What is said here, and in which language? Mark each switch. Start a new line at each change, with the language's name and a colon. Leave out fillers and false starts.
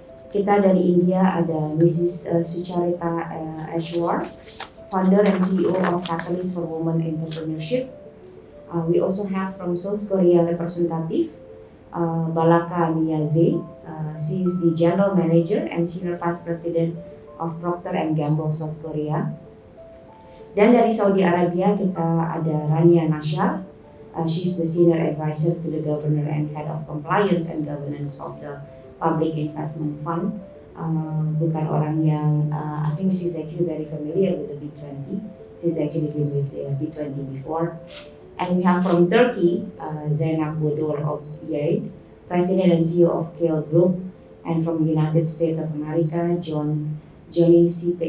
Indonesian: Kita dari India ada
English: Mrs. Sucharita Ashwar, founder and CEO of Catalyst for Women Entrepreneurship. We also have from South Korea representative Balaka Niaze. She is the General Manager and Senior Vice President of Procter & Gamble South Korea.
Indonesian: Dan dari Saudi Arabia kita ada Rania Nasyar.
English: She's the Senior Advisor to the Governor and Head of Compliance and Governance of the Public Investment Fund.
Indonesian: Bukan orang yang
English: I think she's actually very familiar with the B20. She's actually been with the B20 before. And we have from Turkey, Zeynep Bodor of EA, President and CEO of Kale Group, and from the United States of America, Johnny C.